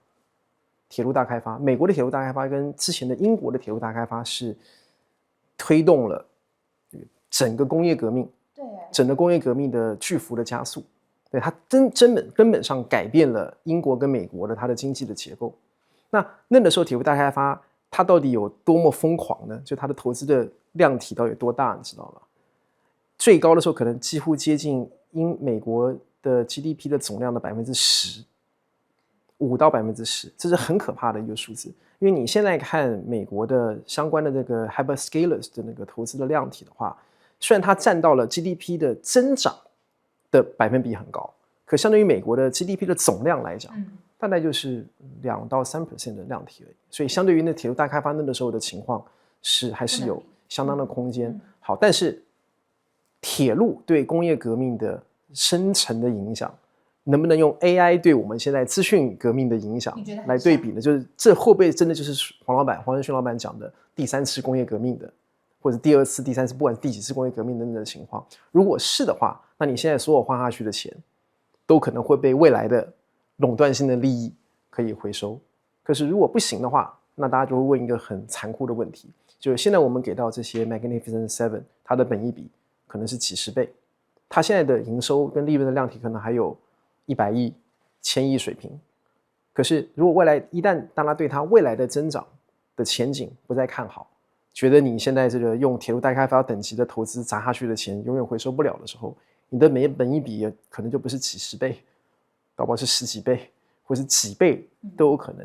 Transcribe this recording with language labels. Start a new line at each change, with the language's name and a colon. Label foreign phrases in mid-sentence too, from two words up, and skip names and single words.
Chinese: 鐵路大開發，美國的鐵路大開發跟之前的英國的鐵路大開發是推動了整個工業革命，對，整個工業革命的巨幅的加速，對，它根本上改變了英國跟美國的它的經濟的結構。那個時候鐵路大開發它到底有多麼瘋狂呢？就它的投資的量體到底有多大，你知道嗎？最高的時候可能幾乎接近美國的 GDP 的總量的10%。5到10%，這是很可怕的一個數字。因為你現在看美國的相關的這個 hyperscalers 的那個投資的量體的話，雖然它佔到了 GDP 的增長的百分比很高，可相對於美國的 GDP 的總量來講，大概就是2到3% 的量體而已。所以相對於那鐵路大開發那個時候的情況，還是有相當的空間。好，但是鐵路對工業革命的深層的影響，能不能用 AI 對我們現在資訊革命的影響來對比呢？就是這會不會真的就是黃仁勳老闆講的第3次工業革命的，或者第2次、第3次，不管是第幾次工業革命的情況？如果是的話，那你現在所有花下去的錢，都可能會被未來的壟斷性的利益可以回收。可是如果不行的話，那大家就會問一個很殘酷的問題，就是現在我們給到這些 Magnificent Seven，它的本益比可能是幾十倍，它現在的營收跟利潤的量體可能還有100億、1000億水平，可是如果未來一旦當他對他未來的增長的前景不再看好，覺得你現在這個用鐵路大開發等級的投資砸下去的錢永遠回收不了的時候，你的本益比也可能就不是幾十倍，搞不好是10幾倍，或是幾倍都有可能。